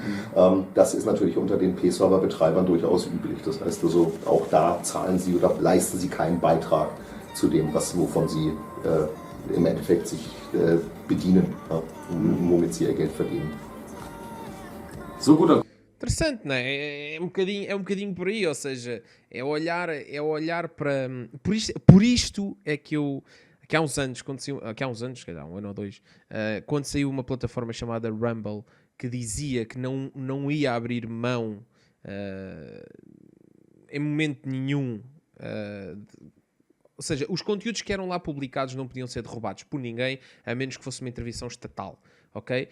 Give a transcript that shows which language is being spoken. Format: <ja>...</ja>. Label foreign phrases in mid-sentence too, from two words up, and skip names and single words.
<de>Das ist natürlich unter den P-Server-Betreibern durchaus üblich. Das heißt also, auch da zahlen sie oder leisten sie keinen Beitrag zu dem, wovon sie im Endeffekt sich bedienen, womit sie ihr Geld verdienen. So gut.</de> <pt>Interessante, não é? É um bocadinho por aí, ou seja, é olhar para... Por isto é que eu... Que há uns anos, quer dizer, há um ano ou dois, quando saiu uma plataforma chamada Rumble, que dizia que não ia abrir mão em momento nenhum, ou seja, os conteúdos que eram lá publicados não podiam ser derrubados por ninguém, a menos que fosse uma intervenção estatal, ok?</pt>